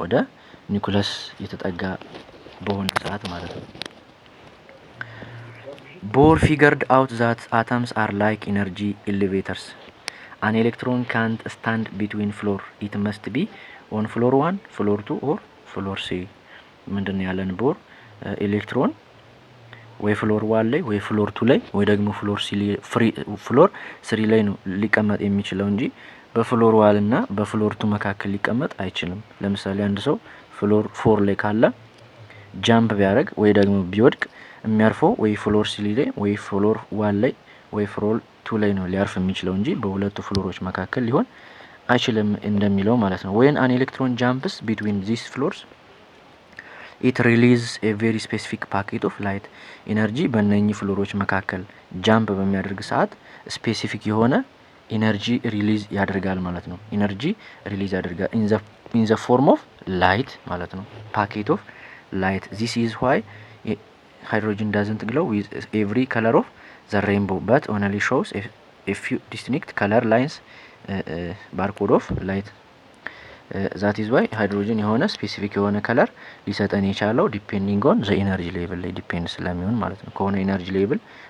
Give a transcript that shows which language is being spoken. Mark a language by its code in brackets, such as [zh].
[am] ወደ ኒውክለስ የተጠጋ በሆነ ሰዓት ማለት ነው። [en] Bohr figured out that atoms are like energy elevators. An electron can't stand between floor. It must be on floor 1, floor 2 or floor 3. [am] ምንድነው ያለን ቦር ኤሌክትሮን ወይ ፍሎር 1 ላይ ወይ ፍሎር 2 ላይ ወይ ደግሞ ፍሎር 3 ላይ ነው ሊቀመጥ የሚችለው እንጂ በፍሎር 1 እና በፍሎር 2 መካከል ሊቀመጥ አይችልም። ለምሳሌ አንድ ሰው ፍሎር 4 ላይ ካለ ጃምፕ ቢያደርግ ወይ ደግሞ ቢወድቅ የሚያርፈው ወይ ፍሎር 3 ላይ ወይ ፍሎር 1 ላይ ወይ ፍሎር 2 ላይ ነው ሊያርፍ የሚችለው እንጂ በሁለቱ ፍሎሮች መካከል ሊሆን አይችልም እንደሚለው ማለት ነው። [en] when an electron jumps between these floors it releases a very specific packet of light. [am] ኢነርጂ በእነኚህ ፍሎሮች መካከል ጃምፕ በሚያደርግ ሰዓት ስፔሲፊክ የሆነ ኢነርጂ ሪሊዝ ያደርጋል ማለት ነው። ኢነርጂ ሪሊዝ ያደርጋል [en] in the form of light [am] ማለት ነው። [en] packet of light. This is why hydrogen doesn't glow with every color of the rainbow but only shows a few distinct color lines barcode of light. that is why [am] ሃይድሮጅን የሆነ ስፔሲፊክ የሆነ ከለር ሊሰጠን የቻለው ዲፔንዲንግ ኦን ዘ ኢነርጂ ሌቭል ላይ ዲፔንድ ስለሚሆን ማለት ነው። ከሆነ ኢነርጂ ሌቭል